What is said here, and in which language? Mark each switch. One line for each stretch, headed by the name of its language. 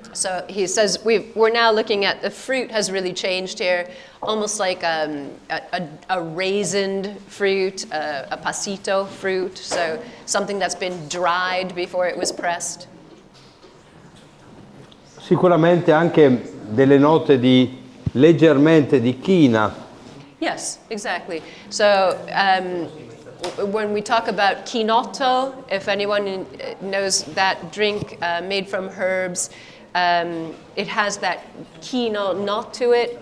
English: So he says we're now looking at the fruit has really changed here, almost like a raisined fruit, a passito fruit, so something that's been dried before it was pressed.
Italian: Sicuramente anche delle note leggermente di china.
English: Yes, exactly. So when we talk about chinotto, if anyone knows that drink made from herbs, it has that chino knot to it.